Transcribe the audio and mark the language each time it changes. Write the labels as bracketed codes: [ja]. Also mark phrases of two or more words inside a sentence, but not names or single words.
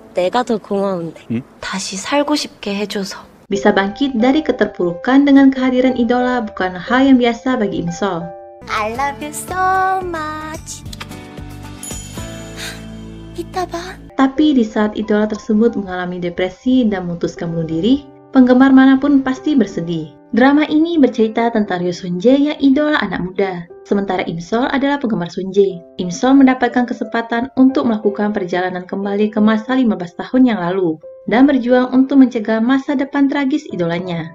[ko] 내가 더 고마운데. 응? 다시 살고 싶게 해줘서. [id] Bisa bangkit dari keterpurukan dengan kehadiran idola bukan hal yang biasa bagi Imsol. [en] I love you so much. [ko] 이따 봐. [id] Tapi di saat idola tersebut mengalami depresi dan memutuskan bunuh diri, penggemar manapun pasti bersedih. Drama ini bercerita tentang Ryo Seung-jae yang idola anak muda. Sementara Imsol adalah penggemar Seung-jae. Imsol mendapatkan kesempatan untuk melakukan perjalanan kembali ke masa 15 tahun yang lalu dan berjuang untuk mencegah masa depan tragis idolanya.